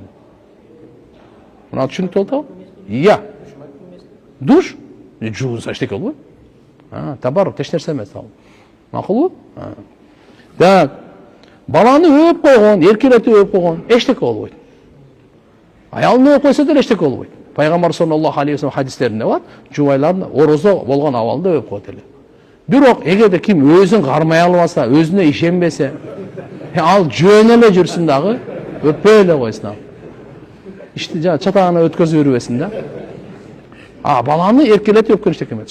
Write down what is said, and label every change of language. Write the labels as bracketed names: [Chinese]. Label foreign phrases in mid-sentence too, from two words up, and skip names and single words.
[Kyrgyz] Мына түшүнүктүү болду? Иә. Душ жуунса эчтеке болбойт. Табар эч нерсе эмес ал. Макулбу? Так. Баланы өп койгон, эркелетип өп койгон, эчтеке болбойт. Аялын өп койсо деле эчтеке болбойт. Пайгамбар [Arabic] صلى الله عليه وسلم [Kyrgyz] хадистеринде бар, жубайлардын орозо болгон абалда өп коет эле. Бирок эгерде ким өзүн кармай албаса, өзүнө ишенбесе, ал жөн эле жүрсүн дагы, өппөй эле койсун ал. Ишти чатагына өткөзүп бербесин да. Баланы эркелетип өпкөн эчтеке эмес.